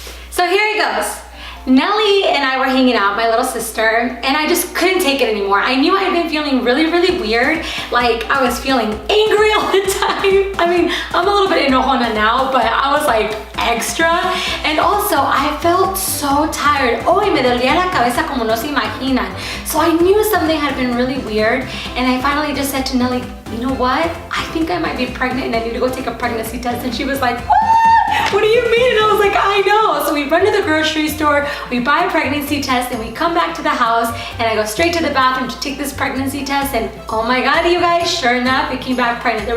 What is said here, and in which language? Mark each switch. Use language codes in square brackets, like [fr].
[en] So here it goes. Nellie and I were hanging out, my little sister, and I just couldn't take it anymore. I knew I had been feeling really weird. Like I was feeling angry all the time. I mean, I'm a little bit enojona now, but I was like extra. And also I felt so tired. [es] Hoy me dolía la cabeza como no se imaginan. [en] So I knew something had been really weird. And I finally just said to Nellie, you know what? I think I might be pregnant and I need to go take a pregnancy test. And she was like, what? What do you mean? And I was like, I know. So we run to the grocery store, we buy a pregnancy test, and we come back to the house, and I go straight to the bathroom to take this pregnancy test, and oh my God, you guys, sure enough, it came back pregnant.